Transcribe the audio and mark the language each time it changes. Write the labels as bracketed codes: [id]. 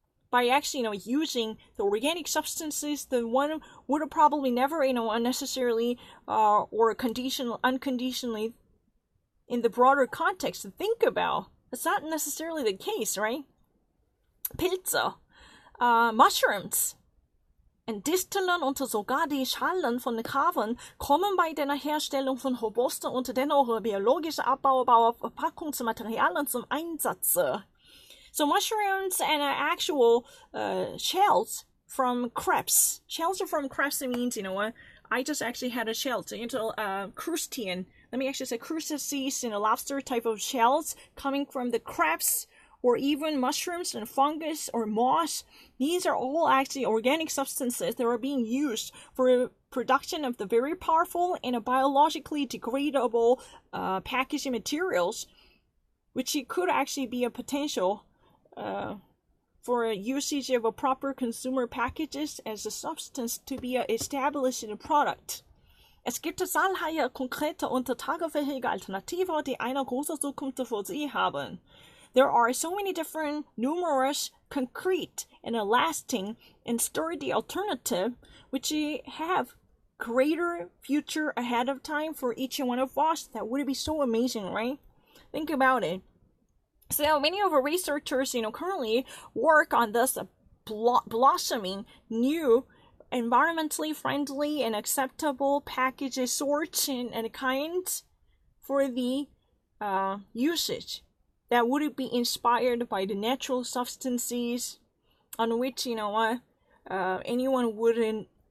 [en] By actually, using the organic substances, the one would probably never, unnecessarily or unconditionally in the broader context to think about. That's not necessarily the case, right? [de] Pilze, mushrooms, und Disteln und sogar die Schalen von Kaven kommen bei der Herstellung von robusten und dennoch biologisch abbaubarer Verpackungsmaterialien zum Einsatz. [en] So mushrooms and actual shells from crabs. Shells from crabs means, I just actually had a shell. So, crustacean. Let me actually say crustaceans and lobster type of shells coming from the crabs, or even mushrooms and fungus or moss. These are all actually organic substances that are being used for production of the very powerful and biologically degradable packaging materials, which could actually be a potential for usage of a proper consumer packages as a substance to be established in a product. [de] Es gibt zahlreiche konkrete und tragfähige Alternativen, die eine große Zukunft vor sich haben. [en] There are so many different, numerous, concrete, and lasting and sturdy alternative which have greater future ahead of time for each one of us. That would be so amazing, right? Think about it. So many of our researchers, currently work on this blossoming new environmentally friendly and acceptable packages, sorts and kinds for the usage that would be inspired by the natural substances on which anyone wouldn't